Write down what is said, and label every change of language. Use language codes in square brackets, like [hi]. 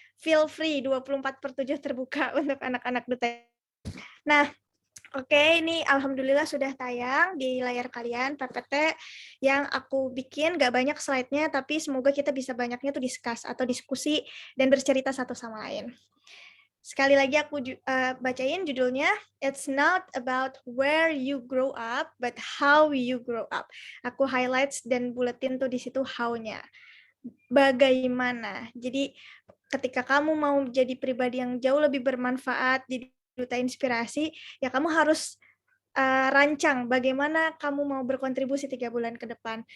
[en] Feel free, [id] 24/7 terbuka untuk anak-anak duta. Nah, oke, ini alhamdulillah sudah tayang di layar kalian PPT yang aku bikin, gak banyak slide-nya, tapi semoga kita bisa banyaknya tuh discuss atau diskusi dan bercerita satu sama lain. Sekali lagi aku bacain judulnya, [en] It's not about where you grow up, but how you grow up. [id] Aku highlights dan buletin tuh di situ how-nya. Bagaimana. Jadi ketika kamu mau jadi pribadi yang jauh lebih bermanfaat di Duta Inspirasi, ya kamu harus rancang bagaimana kamu mau berkontribusi 3 bulan ke depan.